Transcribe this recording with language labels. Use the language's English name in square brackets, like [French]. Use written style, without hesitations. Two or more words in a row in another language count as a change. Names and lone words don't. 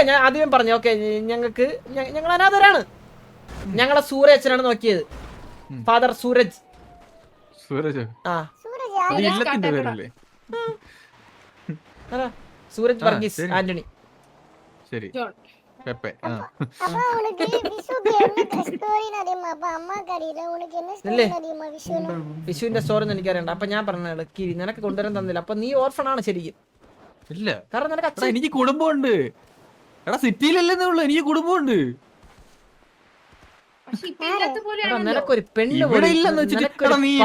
[Malayalam] ഞാൻ ആദ്യം പറഞ്ഞു ഓക്കെ ഞങ്ങൾ അനാഥരാണ്. ഞങ്ങളെ സൂരജനാണ് നോക്കിയത്. ഫാദർ സൂരജ്. സൂരജ് ആ അത് ഇല്ലത്തിന്റെ പേരല്ലേ? സൂരജ് വർഗീസ് ആന്റണി. ശരി പെപ്പെ. [Tamil] அப்பா உனக்கு விசுக்கு என்ன ஸ்டோரின்னு தெரியுமா? அப்பா அம்மாக்கு அறியல, உனக்கு என்ன ஸ்டோரி தெரியுமா விசுன்னு? [Malayalam] വിഷുവിന്റെ സ്റ്റോറി ഒന്നും എനിക്കറിയണ്ട. അപ്പൊ ഞാൻ പറഞ്ഞ കിരി നിനക്ക് കൊണ്ടുവരാൻ തന്നില്ല. അപ്പൊ നീ ഓർഫൺ ആണ് ശരിക്കും. ഇല്ല കാരണം നിനക്ക് എടാ എനിക്ക് കുടുംബമുണ്ട്. എടാ സിറ്റിയിലല്ലേ ഉള്ളു, എനിക്ക് കുടുംബമുണ്ട്. പക്ഷെ ഇപ്പൊ ഇല്ലാത്ത പോലെയാണല്ലോ. നിനക്കൊരു പെണ്ണ് ഇവിടെ പോലും ഇല്ലെന്ന് വെച്ചിട്ട് നിനക്കൊരു എടാ നീ ഇപ്പൊ-